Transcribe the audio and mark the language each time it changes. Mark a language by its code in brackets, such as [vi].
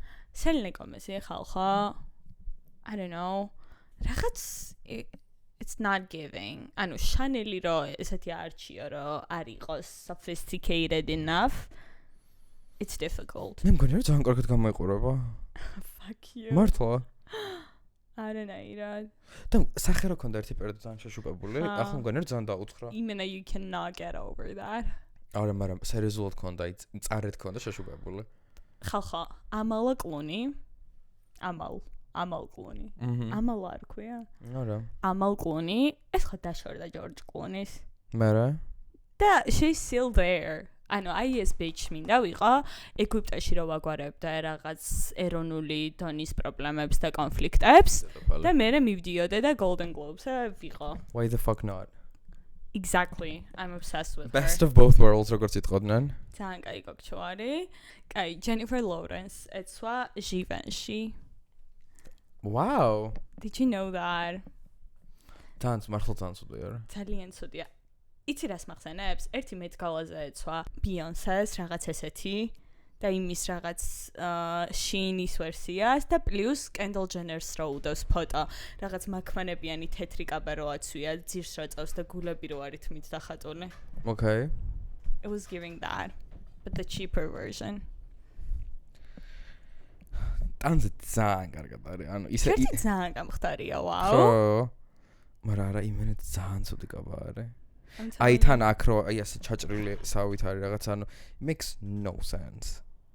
[ka] Selena Gomez-ი ხალხო [en] I don't know [ka] რაღაც [en] it's not giving [ka] ანუ Chanel-ი რო ესეთი არჩიო რომ არ იყოს [en] sophisticated enough it's difficult [ka] მე მგონია რომ ძალიან კარგად გამოიყურება [en] fuck you [ka] მართლა არანაირად და სახე რო ქონდა ერთი პერიოდი ძალიან შეშუპებული ახლა მგონია რომ ძალიან დაუცხრა [en] იმენა you cannot get over that [ka] არა მაგრამ სერიოზულად ქონდა წარეთ ქონდა შეშუპებული ხალხო ამალა კლუნი ამალ კლუნი ამალ არ ქვია არა ამალ კლუნი ეს ხო დაშორდა ჯორჯ კლუნის მერე და [en] she's still there [ka] ანუ აი ეს bitch მინდა ვიყო ეგვიპტეში რო ვაგვარებდა რაღაც ეროვნული დონის პრობლემებს და კონფლიქტებს და მე მივდიოდე და Golden Globes-ზე ვიყო [en] Why the fuck not Exactly. I'm obsessed with Best her. of both worlds [ka] როგორც იტყოდნენ. ძალიან კაი გოგჩო არის. კაი Jennifer Lawrence ეცვა Givenchy. [en] Wow. Did you know that? [ka] მართლა ძალიან ცუდია რა. ძალიან ცუდია. იცი რას მახსენებს? ერთი Met Gala-ზე ეცვა Beyoncé-ს რაღაც ესეთი და იმის რაღაც Shein-ის ვერსიას და პლუს Kendall Jenner-ს რო უდევს ფოტო. რაღაც მაქმანებიანი თეთრი კაბა რო აცვია, ძირს რო წავს და გულები რო არის თმით დახატული. [en] Okay. It was giving that, but the cheaper version. [ka] ტანზე ძალიან კარგად არის. ანუ ისე ძალიან გამხდარია, ვაუ. ხო. მაგრამ არა იმენე ძალიან ცუდი კაბა არის. აი თან აქ რო აი ასე ჩაჭრილი სავით არის რაღაც ანუ [en] makes no sense.